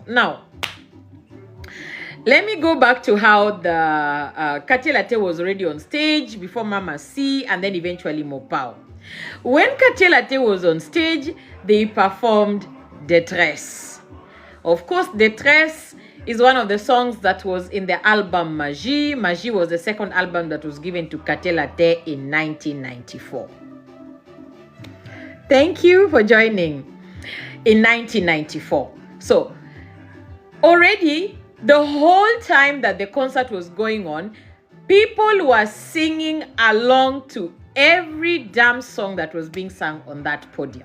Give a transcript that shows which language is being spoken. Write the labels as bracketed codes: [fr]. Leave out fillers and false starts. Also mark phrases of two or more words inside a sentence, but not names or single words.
[en] Now, let me go back to how the Katelate was already on stage before Mama C and then eventually Mopao. When Katelate was on stage, they performed Détresse. Of course, Détresse is one of the songs that was in the album Magie. Magie was the second album that was given to Katelate in 1994. Thank you for joining. In 1994. So, already, the whole time that the concert was going on, people were singing along to every damn song that was being sung on that podium.